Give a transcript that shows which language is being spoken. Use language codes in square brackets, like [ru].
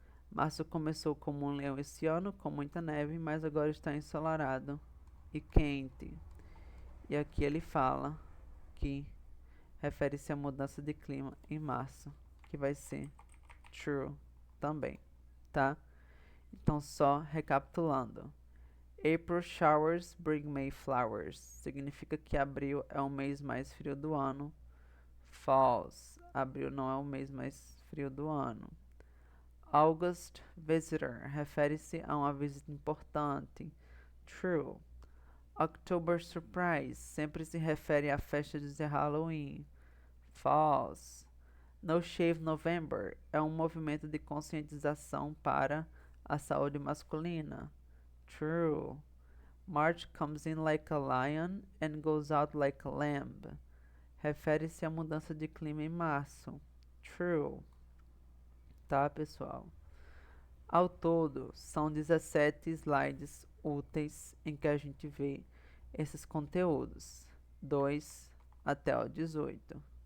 [pt] Março começou como um leão esse ano, com muita neve, mas agora está ensolarado e quente. E aqui ele fala que refere-se à mudança de clima em março, que vai ser true também, tá? Então, só recapitulando. [en] April showers bring May flowers. [pt] Significa que abril é o mês mais frio do ano. False. Abril não é o mês mais frio do ano. August visitor refere-se a uma visita importante. True. October surprise sempre se refere à festa de Halloween. False. No Shave November é um movimento de conscientização para a saúde masculina. [en] True. March comes in like a lion and goes out like a lamb. [pt] Refere-se à mudança de clima em março. True. Tá, pessoal? Ao todo, são 17 slides úteis em que a gente vê esses conteúdos, 2 até o 18.